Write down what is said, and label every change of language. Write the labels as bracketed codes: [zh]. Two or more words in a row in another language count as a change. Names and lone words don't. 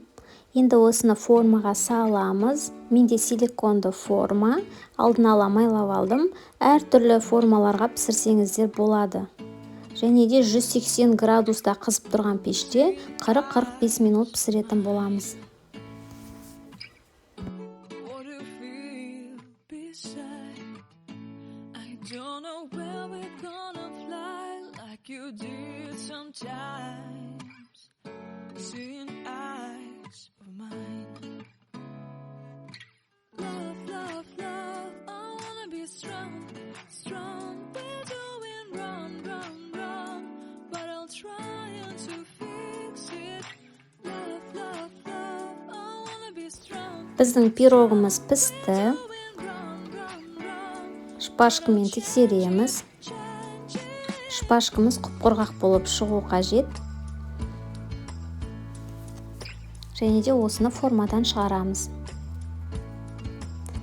[kk] Енді осыны формаға саламыз. Менде силиконды форма. Алдын ала майлап алдым. Әртүрлі формаларға пісірсеңіздер болады. Және де 180 градуста қызып тұрған пеште 40-45 минут пісіретін боламыз. [en] Seeing eyes of mine. Love, love, love, I wanna be strong, strong. We're doing wrong, wrong, wrong, but I'll try to fix it. Love, love, love, I wanna be strong. [kk] Біздің пирогымыз пісті. Шпажкамен тексереміз. Шпажкамыз құп-құрғақ болып шығу қажет. және де осыны формадан шығарамыз.